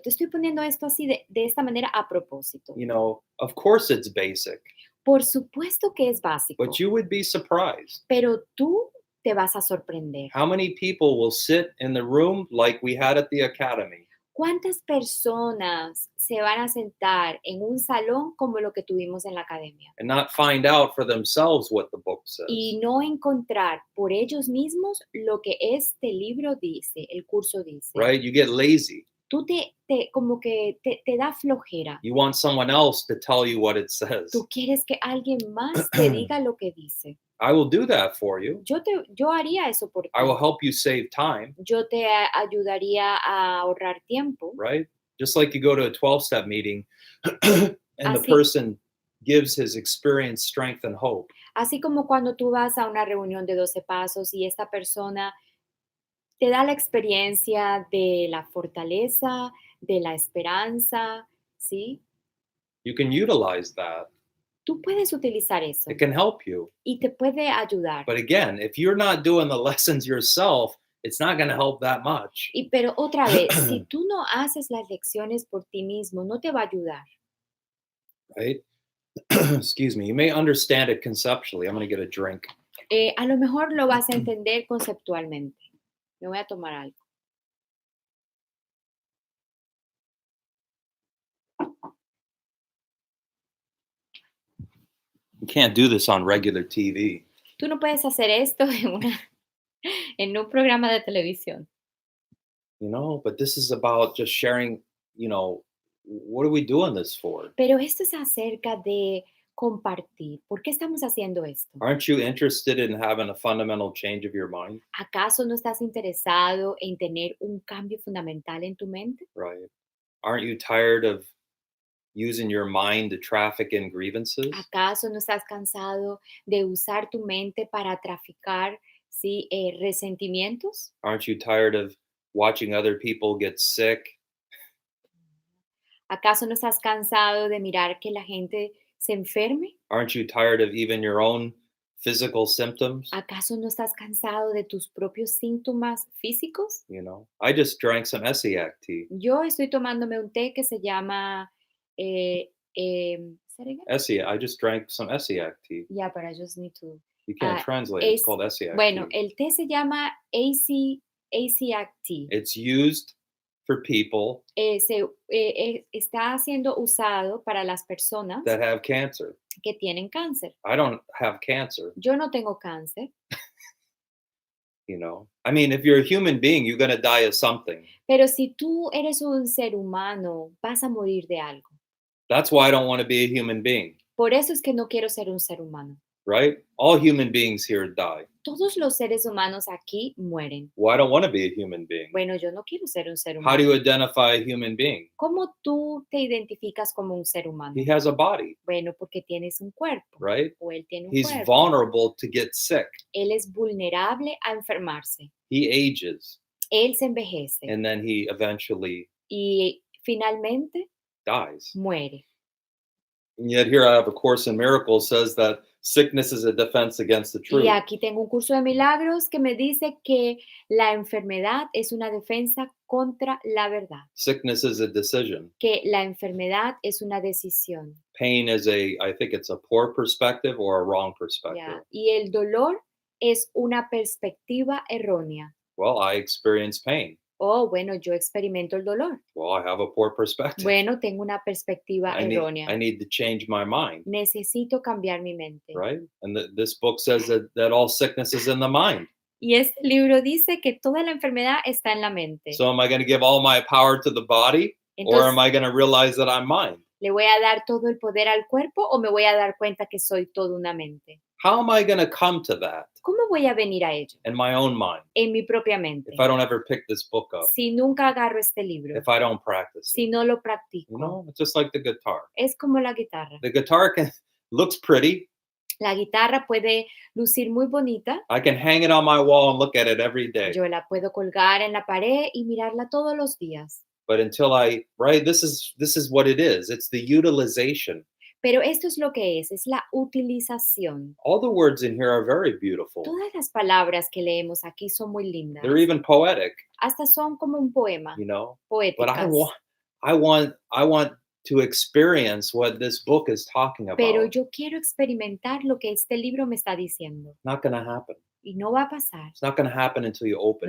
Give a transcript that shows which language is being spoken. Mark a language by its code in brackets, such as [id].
[es] Te estoy poniendo esto así de esta manera a propósito. [en] You know, of course it's basic, [es] Por supuesto que es básico, [en] but you would be surprised [es] pero tú te vas a sorprender. [en] how many people will sit in the room like we had at the academy [es] ¿Cuántas personas se van a sentar en un salón como lo que tuvimos en la academia [en] and not find out for themselves what the book says. [es] y no encontrar por ellos mismos lo que este libro dice, el curso dice? [en] Right? You get lazy. [es] Tú como que te da flojera. [en] You want someone else to tell you what it says. [es] Tú quieres que alguien más te diga lo que dice. [en] I will do that for you. [es] Yo haría eso por ti. [en] I will help you save time, [es] Yo te ayudaría a ahorrar tiempo. [en] right? Just like you go to a 12-step meeting and the [es] Así. [en] person gives his experience, strength, and hope. [es] Así como cuando tú vas a una reunión de 12 pasos y esta persona te da la experiencia de la fortaleza, de la esperanza, ¿sí? [en] You can utilize that. [es] Tú puedes utilizar eso [en] It can help you. [es] y te puede ayudar. [en] But again, if you're not doing the lessons yourself, it's not going to help that much. [es] Pero otra vez, si tú no haces las lecciones por ti mismo, no te va a ayudar. [en] Right? Excuse me. You may understand it conceptually. I'm going to get a drink. [es] A lo mejor lo vas a entender conceptualmente. Me voy a tomar algo. [en] You can't do this on regular TV. [es] Tú no puedes hacer esto en un programa de televisión. [en] You know, but this is about just sharing, you know, what are we doing this for? [es] Pero esto es acerca de compartir. ¿Por qué estamos haciendo esto? [en] Aren't you interested in having a fundamental change of your mind? [es] ¿Acaso no estás interesado en tener un cambio fundamental en tu mente? [en] Right. Aren't you tired of using your mind to traffic in grievances? [es] ¿Acaso no estás cansado de usar tu mente para traficar, sí, resentimientos? [en] Aren't you tired of watching other people get sick? [es] ¿Acaso no estás cansado de mirar que la gente se enferme? [en] Aren't you tired of even your own physical symptoms? [es] ¿Acaso no estás cansado de tus propios síntomas físicos? [en] I just drank some Essiac tea. [es] Yo estoy tomándome un té que se llama, [en] say it again? Essiac. I just drank some Essiac tea. Yeah, but I just need to. You can't ah, translate it. It's es- called Essiac [es] bueno, [en] tea. [es] el té se llama ACAC tea. [en] It's used for people [es] Está siendo usado para las personas [en] that have cancer. [es] que tienen cáncer. [en] I don't have cancer. [es] Yo no tengo cáncer, [en] I mean, if you're a human being, you're going to die of something. [es] pero si tú eres un ser humano, vas a morir de algo. [en] That's why I don't want to be a human being, [es] Por eso es que no quiero ser un ser humano. [en] right? All human beings here die. [es] Todos los seres humanos aquí mueren. [en] Well, I don't want to be a human being. [es] Bueno, yo no quiero ser un ser [en] How do you [es] humano. [en] identify a human being? [es] ¿Cómo tú te identificas como un ser humano? [en] He has a body, [es] Bueno, porque tienes un cuerpo. [en] right? [es] O él tiene un [en] He's [es] cuerpo. [en] vulnerable to get sick. [es] Él es vulnerable a enfermarse. [en] He ages, [es] Él se envejece [en] and then he eventually [es] y finalmente [en] dies. [es] muere. [en] And yet here I have A Course in Miracles says that sickness is a defense against the truth. [es] Y aquí tengo un curso de milagros que me dice que la enfermedad es una defensa contra la verdad, [en] Sickness is a decision. [es] que la enfermedad es una decisión. [en] Pain is I think it's a poor perspective or a wrong perspective. [es] ¿Ya? Y el dolor es una perspectiva errónea. [en] Well, I experience pain. [es] Oh, bueno, yo experimento el dolor. [en] Well, I have a poor perspective. [es] Bueno, tengo una perspectiva [en] I [es] errónea. [en] need to change my mind, [es] Necesito cambiar mi mente. [en] right? And this book says that all sickness is in the mind. [es] Y este libro dice que toda la enfermedad está en la mente. [en] So am I going to give all my power to the body, or am [es] Entonces, [en] I going to realize that I'm mind? [es] ¿le voy a dar todo el poder al cuerpo o me voy a dar cuenta que soy toda una mente? [en] How am I going to come to that [es] ¿Cómo voy a venir a ello? [en] in my own mind [es] En mi propia mente. [en] if I don't ever pick this book up, [es] Si nunca agarro este libro, [en] if I don't practice [es] si [en] it? [es] no lo practico, [en] It's just like the guitar. [es] es como la guitarra. [en] The guitar looks pretty. [es] La guitarra puede lucir muy bonita. [en] I can hang it on my wall and look at it every day. [es] Yo la puedo colgar en la pared y mirarla todos los días. [en] But until this is what it is. It's the utilization. [es] Pero esto es lo que es la utilización. [en] All the words in here are very beautiful. [es] Todas las palabras que leemos aquí son muy lindas. [en] They're even poetic, [es] Hasta son como un poema, [en] But [es] poéticas. [en] I want to experience what this book is talking about. [es] Pero yo quiero experimentar lo que este libro me está diciendo. [en] Not going to happen. [es] Y no va a pasar. [en] It's not going to happen until you open